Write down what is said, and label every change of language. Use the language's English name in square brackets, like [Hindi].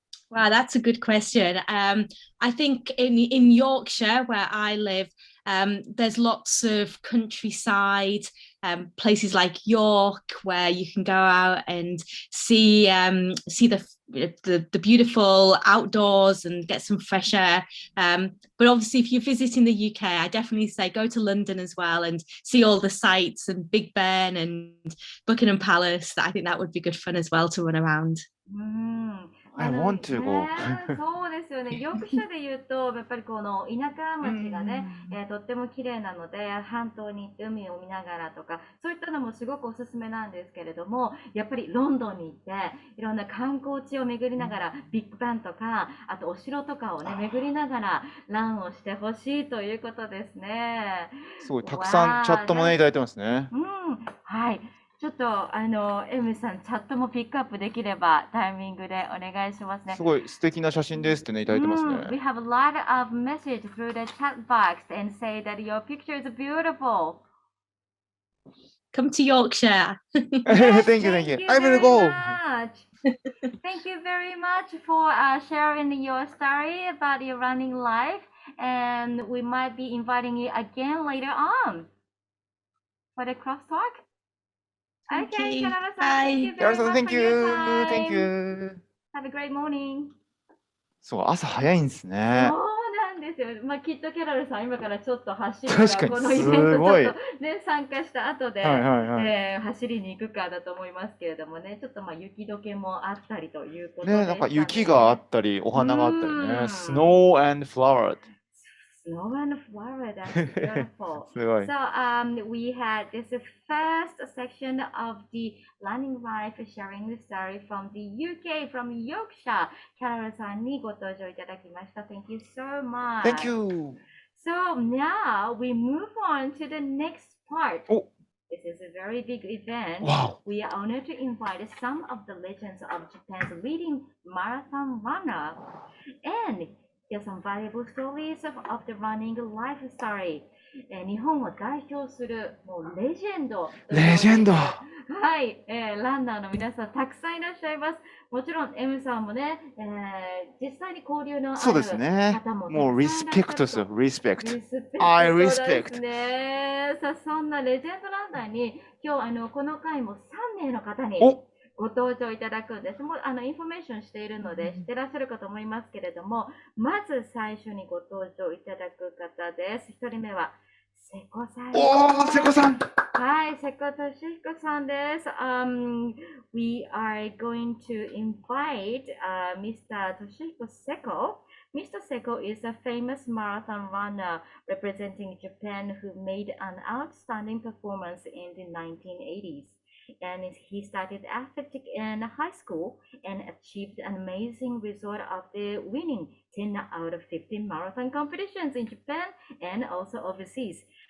[English] Wow, that's a good question. I think in Yorkshire, where I live, there's lots of countryside, places like York, where you can go out and see the beautiful outdoors and get some fresh air. But obviously, if you're visiting the UK, I definitely say go to London as well and see all the sights and Big Ben and Buckingham Palace. I think that would be good fun as well to run around. I want to go. [Japanese] そうですよね。ヨークシャで言うと、やっぱりこの田舎町がね、とっても綺麗なので、半島に行って海を見ながらとか、そういったのもすごくおすすめなんですけれども、やっぱりロンドンに行って、いろんな観光地を巡りながら、ビッグバンとか、あとお城とかをね、巡りながら、ランをしてほしいということですね。すごい、たくさんチャットもね、いただいてますね。はい。ちょっとエムさん、チャットもピックアップできればタイミングでお願いしますね。すごい素敵な写真ですってね、いただいてますね。 [English] We have a lot of message through the chat box and say that your picture is beautiful. Come to Yorkshire. Thank you. I will go. Thank you very much for sharing your story about your running life, and we might be inviting you again later on for the crosstalk. Okay, Kanara-san, thank you very much for your time. Thank you. Have a great morning. [Japanese] そう、朝早いんですね。そうなんですよ。まあ、きっとキャロルさん、今からちょっと走る確かにこのイベントちょっとね、参加した後で、走りに行くかだと思いますけれどもね、ちょっとまあ雪解けもあったりということで、ね、なんか雪があったり、お花があったりね。 [English] Snow and flower. Snow and flower, that's beautiful. [Japanese] すごい。 [English] So we had this first section of the running life sharing the story from the UK, from Yorkshire. [Japanese] キャロルさんにご登場いただきました。 [English] Thank you so much. Thank you. So now we move on to the next part. Oh. This is a very big event. Wow. We are honored to invite some of the legends of Japan's leading marathon runner. And there's some valuable stories of the running life story. [Japanese] 日本を代表するもうレジェンド。レジェンド。はい、ランナーの皆さんたくさんいらっしゃいます。もちろん M さんもね、実際に交流のある方もそうですね。もうリスペクトですよ。 [English] リスペクト。I respect. [Japanese] そうですね。さあそんなレジェンドランナーに今日この回も3名の方にご登場いただくんです。もうインフォメーションしているので知ってらっしゃるかと思いますけれども、まず最初にご登場いただく方です。 1人目は瀬古さん。おー、瀬古さん。はい、瀬古俊彦さんです。 [English] We are going to invite Mr. Toshihiko Seko. Mr. Seko is a famous marathon runner representing Japan who made an outstanding performance in the 1980s. And he started athletics in high school and achieved an amazing result after winning 10 out of 15 marathon competitions in Japan and also overseas.